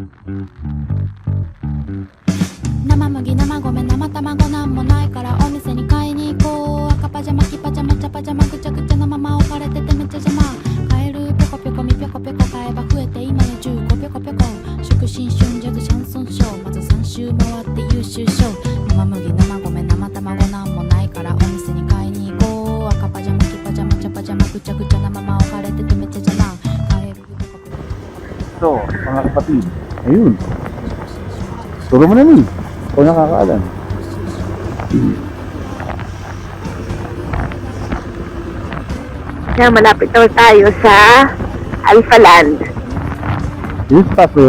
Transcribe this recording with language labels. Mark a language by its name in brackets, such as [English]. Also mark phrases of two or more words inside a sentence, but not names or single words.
[Japanese] 生麦生米生卵なんもないからお店に買いに行こう赤パジャマ黄パジャマ茶パジャマぐちゃぐちゃのまま置かれててめっちゃ邪魔カエルぴょこぴょこみぴょこぴょこ買えば増えて今や10個ぴょこぴょこ祝新春ジャズシャンソンショーまず3周回って優秀賞生麦生米生卵なんもないからお店に買いに行こう赤パジャマ黄パジャマ茶パジャマぐちゃぐちゃのまま置かれててめっちゃ邪魔カエルぴょこぴょこ [Filipino] So, mga kapatid, ayun. Turo mo na ni. Ikaw nakakaalam. Kaya malapit daw tayo sa Alpha Land. Yung station?